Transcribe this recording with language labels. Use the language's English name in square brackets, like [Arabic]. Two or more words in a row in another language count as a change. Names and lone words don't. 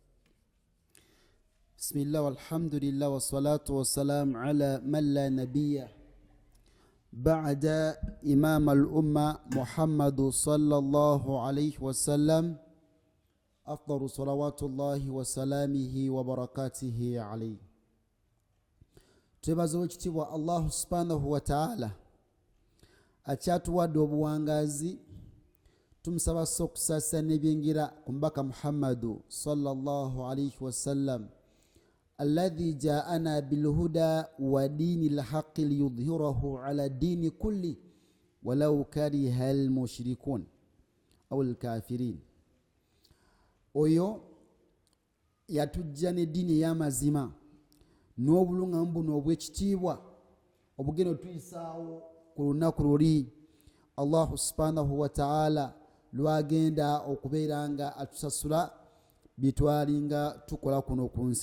[Arabic] بسم الله والحمد لله والصلاة والسلام على من لا نبي بعد إمام الأمة محمد صلى الله عليه وسلم، أفضل صلوات الله وسلامه وبركاته عليه. [Soga] Tubazochitibwa Allah [Arabic] سبحانه وتعالى [Soga] akyatuwadde obuwangazi. Tumusaba sokusasa nebyengira kumbaka [Arabic] Muhammadu صلى الله عليه وسلم الذي جاءنا بالهدى ودين الحق ليظهره على الدين كله ولو كره المشركون أو الكافرون. [Soga] Oyo yatujja ne dini y'amazima n'obulungambu n'obwekitiibwa obugeno tuyisaawo ku lunaku luli Allah [Arabic] سبحانه وتعالى [Soga] lwagenda okubeeranga atusasula bitwalinga tukola kuno ku nsi.